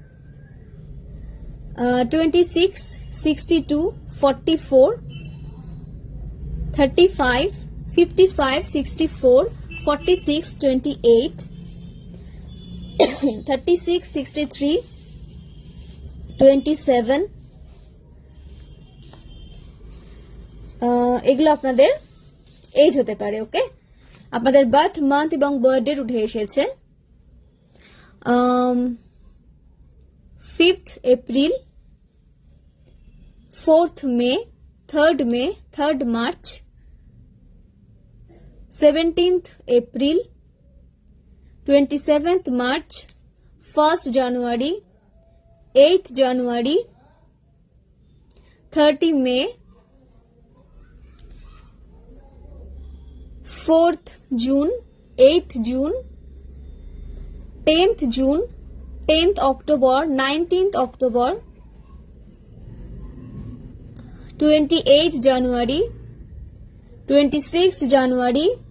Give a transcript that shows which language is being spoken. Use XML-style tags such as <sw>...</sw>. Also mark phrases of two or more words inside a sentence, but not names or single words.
<bn>26, 62, 44, 35, 55, 64, 46, 28, 36, 63, 27, এগুলো আপনাদের এজ হতে পারে। ওকে, আপনাদের</bn> <en>birth month</en> <bn>এবং</bn> <en>birth date</en> <bn>উঠে এসেছে।</bn> <en>5th April, 4th May, 3rd May, 3rd March, 17th April, 27th March, 1st January, 8th January, 30 May, 4th June, 8th June, 10th June, 10th October, 19th October, 28th January, 26th January,</en>